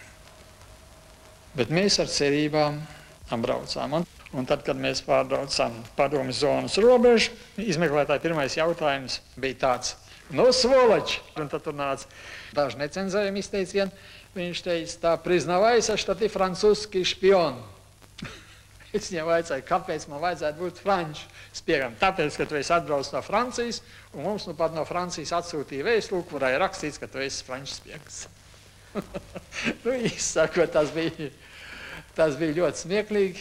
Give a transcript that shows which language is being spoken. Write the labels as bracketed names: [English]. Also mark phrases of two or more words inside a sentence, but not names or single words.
[Latvian] Bet mēs ar cerībām braucām. Un tad, kad mēs pārbraucām padomju zonas robežu, izmeklētāji pirmais jautājums bija tāds: [Russian] "Ну сволочи!" [Latvian] Un tad tur nāca daži necenzējumi izteicieni. Viņš teica, tā [Russian] признавайся, что ты французский шпион. [Latvian] Es viņam vajadzēju, kāpēc man vajadzētu būt franču spiegam. Tāpēc, ka tu esi atbraucis no Francijas, un mums nu pat no Francijas atsūtīja vēstuli, kurā ir rakstīts, ka tu esi franču spiegs. Izsakot, tas bija ļoti smieklīgi.